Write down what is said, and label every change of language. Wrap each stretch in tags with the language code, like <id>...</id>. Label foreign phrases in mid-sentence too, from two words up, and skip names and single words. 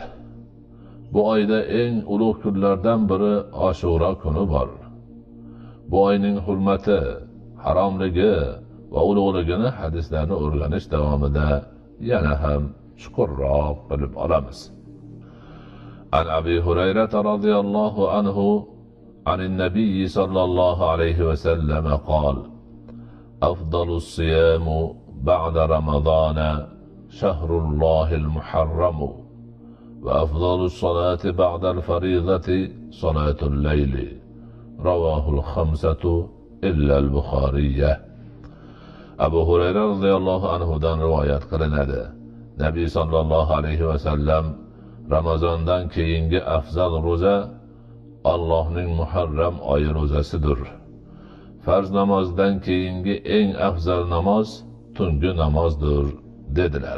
<uz>Bu oyda eng ulug' kunlardan biri Ashura kuni bor. Bu oyning hurmati, haromligi va ulug'ligini hadislarni o'rganish davomida yana ham chuqurroq bilib olamiz.</uz> <ar>عن أبي هريرة رضي الله عنه عن النبي صلى الله عليه وسلم قال: أفضل الصيام بعد رمضان شهر الله المحرم، وأفضل الصلاة بعد الفريضة صلاة الليل، رواه الخمسة إلا البخارية.</ar> <uz>Abu Hurayra radhiyallohu anhudan rivoyat qilinadi. Nabiy</uz> <ar>صلى الله عليه وسلم</ar> <uz>Ramazondan keyingi afzal ro'za Allohning Muharram oyi ro'zasidir. Farz namozdan keyingi eng afzal namoz tungi namozdir dedilar.</uz>